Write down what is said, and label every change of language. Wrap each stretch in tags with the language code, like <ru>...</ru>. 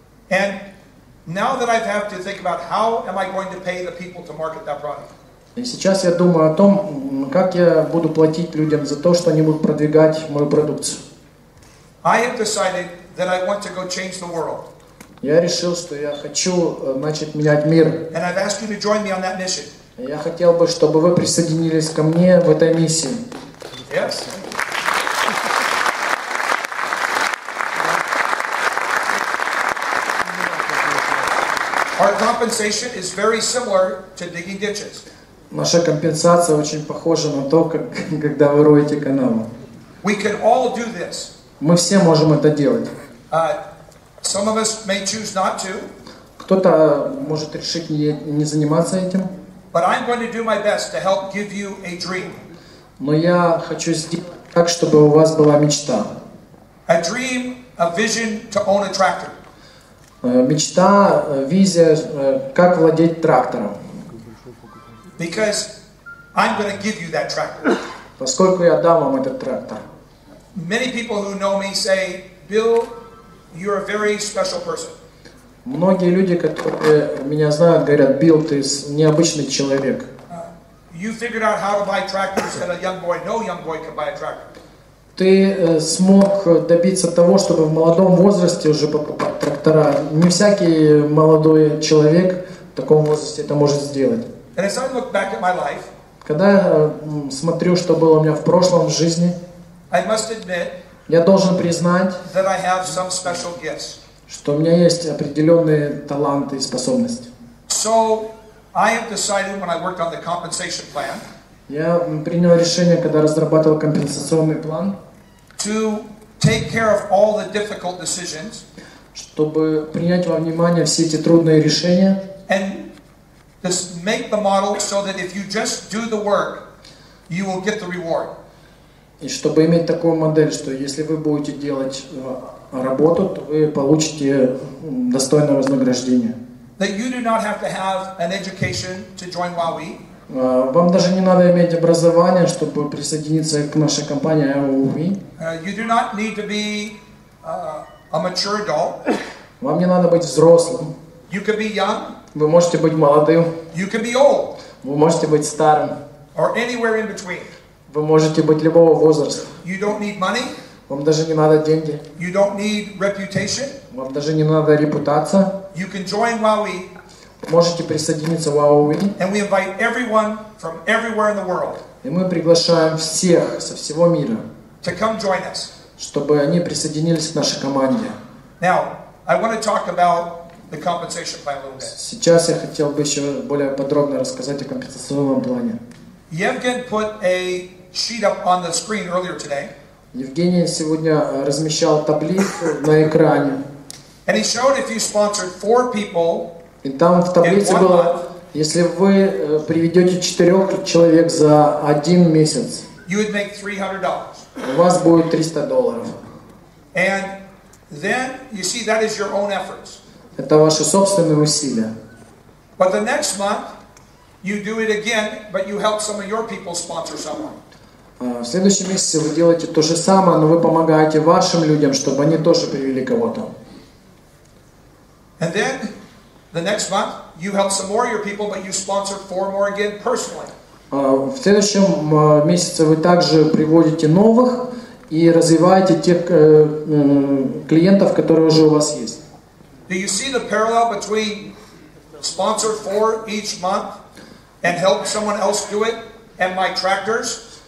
<en>And now that I have to think about how am I going to pay the people to market that product.</en> <ru>И сейчас я думаю о том, как я буду платить людям за то, что они будут продвигать мою продукцию.</ru> <en>I have decided that I want to go change the world.</en> <ru>Я решил, что я хочу начать менять мир.</ru> <en>And I've asked you to join me on that mission.</en> <ru>Я хотел бы, чтобы вы присоединились ко мне в этой миссии.</ru> <en>Yes. Our compensation is very similar to digging ditches.</en> <ru>Наша компенсация очень похожа на то, как когда вы роете канавы.</ru> <en>We can all do this.</en> <ru>Мы все можем это делать.</ru> <en>Some of us may choose not to.</en> <ru>Кто-то может решить не заниматься этим.</ru> <en>But I'm going to do my best to help give you a dream.</en> <ru>Но я хочу сделать так, чтобы у вас была мечта.</ru> <en>A dream, a vision to own a tractor.</en> <ru>Мечта, визия, как владеть трактором.</ru> <en>Because I'm going to give you that tractor.</en> <ru>Поскольку я дам вам этот трактор.</ru> <en>Many people who know me say, Bill, you're a very special person.</en> <ru>Многие люди, которые меня знают, говорят: Билл, ты необычный человек.</ru> <en>You figured out how to buy tractors that a young boy, no young boy can buy a tractor.</en> <ru>Ты смог добиться того, чтобы в молодом возрасте уже покупать трактора. Не всякий молодой человек в таком возрасте это может сделать.</ru> <en>And as I look back at my life,</en> <ru>Когда я смотрю, что было у меня в прошлом в жизни,</ru> <en>I must admit</en> <ru>я должен признать,</ru> <en>that I have some special gifts.</en> <ru>что у меня есть определенные таланты и способности.</ru> <en>So I have decided when I worked on the compensation plan,</en> <ru>Я принял решение, когда разрабатывал компенсационный план,</ru> <en>to take care of all the difficult decisions,</en> <ru>чтобы принять во внимание все эти трудные решения,</ru> <en>and just make the model so that if you just do the work, you will get the reward.</en> <ru>и чтобы иметь такую модель, что если вы будете делать работу, то вы получите достойное вознаграждение.</ru> <en>That you do not have to have an education to join WowWe.</en> <ru>Вам даже не надо иметь образование, чтобы присоединиться к нашей компании WowWe.</ru> <en>You do not need to be a mature adult.</en> <ru>Вам не надо быть взрослым.</ru> <en>You can be young.</en> <ru>Вы можете быть молодым.</ru> <en>You can be old.</en> <ru>Вы можете быть старым.</ru> <en>Or anywhere in between.</en> <ru>Вы можете быть любого возраста.</ru> <en>You don't need money.</en> <ru>Вам даже не надо деньги.</ru> <en>You don't need reputation.</en> <ru>Вам даже не надо репутация.</ru> <en>You can join WowWe.</en> <ru>Можете присоединиться в WowWe.</ru> <en>And we invite everyone from everywhere in the world.</en> <ru>И мы приглашаем всех со всего мира,</ru> <en>To come join us.</en> <ru>чтобы они присоединились к нашей команде.</ru> <en>Now, I want to talk about the compensation plan a little bit.</en> <ru>Сейчас я хотел бы еще более подробно рассказать о компенсационном плане.</ru> <en>Yevgen put a sheet up on the screen earlier today.</en> <ru>Евгений сегодня размещал таблицу на экране.</ru> <en>And he showed if you sponsored 4 people,</en> <ru>И там в таблице было, если вы приведете 4 человек за 1 месяц,</ru> <en>you would make $300.</en> <ru>у вас будет $300.</ru> <en>And then, you see, that is your own efforts.</en> <ru>Это ваши собственные усилия.</ru> <en>But the next month, you do it again, but you help some of your people sponsor someone.</en> <ru>В следующем месяце вы делаете то же самое, но вы помогаете вашим людям, чтобы они тоже привели кого-то.</ru> <en>And then, the next month, you help some more of your people, but you sponsor 4 more again personally.</en> <ru>В следующем месяце вы также приводите новых и развиваете тех клиентов, которые уже у вас есть.</ru> <en>Do you see the parallel between sponsor 4 each month and help someone else do it and my tractors?</en>